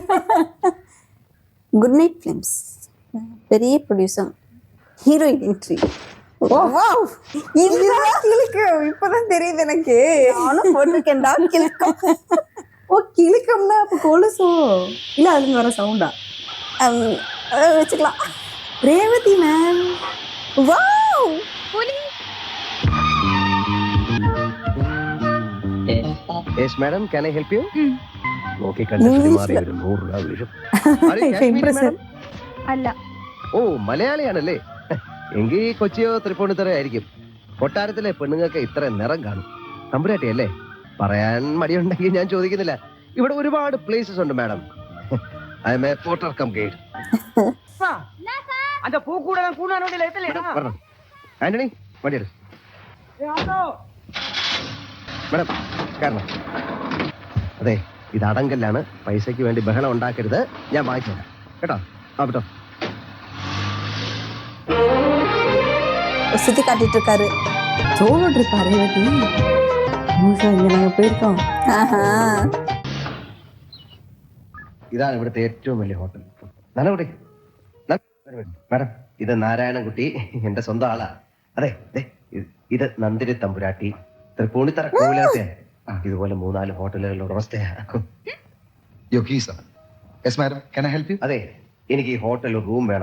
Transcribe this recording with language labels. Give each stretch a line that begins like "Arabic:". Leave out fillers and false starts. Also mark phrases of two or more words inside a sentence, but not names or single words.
English: Good Night Films.
Tamil: பெரிய ப்ரொடியூசர்,
English: heroine entry.
Tamil: Wow, இதுதான் கிளிக்கம். இப்பதான் தெரியுது எனக்கு. நானும் போட்டிருக்கேன்டா கிளிக்கம். ஓ, கிளிக்கம்னா அப்ப கொலுசோ? இல்ல, அதுல வர சவுண்டா வச்சுக்கலாம். ரேவதி மேம். வாவ்,
English: Yes madam, can I help you?
Malayalam: Okay, കണ്ടിട്ട് മാറി ഒരു 100 രൂപ വീഴും. ഇംപ്രസർ അല്ല. ഓ, മലയാളിയാണല്ലേ? എങ്കിൽ കൊച്ചിയോ തൃപ്പൂണിത്തറയോ ആയിരിക്കും. കൊട്ടാരത്തിലെ പെണ്ണുങ്ങൾക്ക് ഇത്ര നിറം കാണും. തമ്പുരാട്ടിയല്ലേ? പറയാൻ മടിയുണ്ടെങ്കിൽ ഞാൻ ചോദിക്കുന്നില്ല. ഇവിടെ ഒരുപാട് പ്ലേസസ് ഉണ്ട് മാഡം.
English: I am a porter cum guide.
Malayalam: ആന്റണി, വണ്ടിയെടു. മാഡം കാരണം അതെ, ഇത് അടങ്കല്ലാണ്. പൈസയ്ക്ക് വേണ്ടി ബഹളം ഉണ്ടാക്കരുത്. ഞാൻ വാങ്ങിച്ചു തരാം കേട്ടോ. ആ കേട്ടോ.
Tamil: சுத்தி காட்டிட்டு இருக்காரு. சோலோ ட்ரிப் ரேவதி. மூசா, இங்க நாங்க போயிருக்கோம்.
Malayalam: ഇതാണ് ഇവിടുത്തെ ഏറ്റവും വലിയ ഹോട്ടൽ. നല്ലകുട്ടി മാഡം, ഇത് നാരായണൻകുട്ടി, എന്റെ സ്വന്തം ആളാ. അതെ, ഇത് നന്ദിനി തമ്പുരാട്ടി, തൃപ്പൂണിത്തറ കോവിലത്തെ. ഇതുപോലെ 4 ഹോട്ടലുകളുടെ ഉടമസ്ഥയാ. അതെ, എനിക്ക് ഈ ഹോട്ടലിൽ റൂം വേണം.